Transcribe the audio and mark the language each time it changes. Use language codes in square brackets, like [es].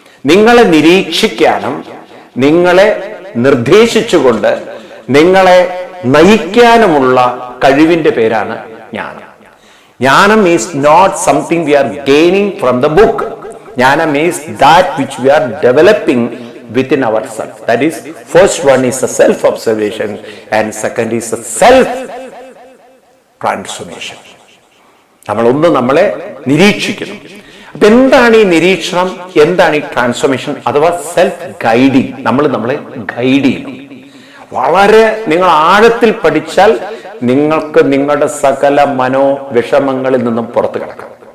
[ml] നിങ്ങളെ നിരീക്ഷിക്കാനും നിങ്ങളെ നിർദ്ദേശിച്ചുകൊണ്ട് നിങ്ങളെ നയിക്കാനുമുള്ള കഴിവിന്റെ പേരാണ് ജ്ഞാനം. [en] ജ്ഞാനം is not something we are gaining from the book. ജ്ഞാനം is that which we are developing within ourselves. That is, first one is a self observation and second is a self transformation. [ml] നമ്മളൊന്ന് നമ്മളെ നിരീക്ഷിക്കണം. അപ്പൊ എന്താണ് ഈ നിരീക്ഷണം? എന്താണ് ഈ ട്രാൻസ്ഫോർമേഷൻ അഥവാ സെൽഫ് ഗൈഡിങ്? നമ്മൾ നമ്മളെ ഗൈഡ് ചെയ്യണം. വളരെ നിങ്ങൾ ആഴത്തിൽ പഠിച്ചാൽ നിങ്ങൾക്ക് നിങ്ങളുടെ സകല മനോവിഷമങ്ങളിൽ നിന്നും പുറത്തു കിടക്കാം.